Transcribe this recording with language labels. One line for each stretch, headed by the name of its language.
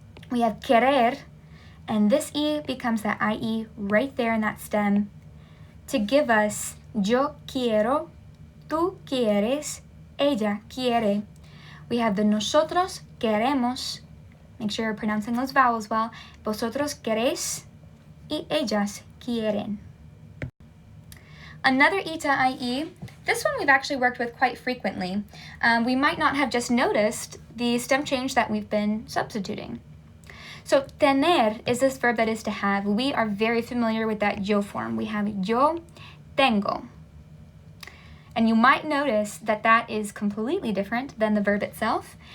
English: We have querer, and this E becomes that IE right there in that stem to give us
Spanish: yo quiero, tú quieres, ella quiere.
English: We have the
Spanish: nosotros queremos.
English: Make sure you're pronouncing those vowels well.
Spanish: Vosotros queréis y ellas quieren.
English: Another E to IE, this one we've actually worked with quite frequently. We might not have just noticed the stem change that we've been substituting. So tener is this verb that is to have. We are very familiar with that yo form. We have
Spanish: yo tengo.
English: And you might notice that that is completely different than the verb itself.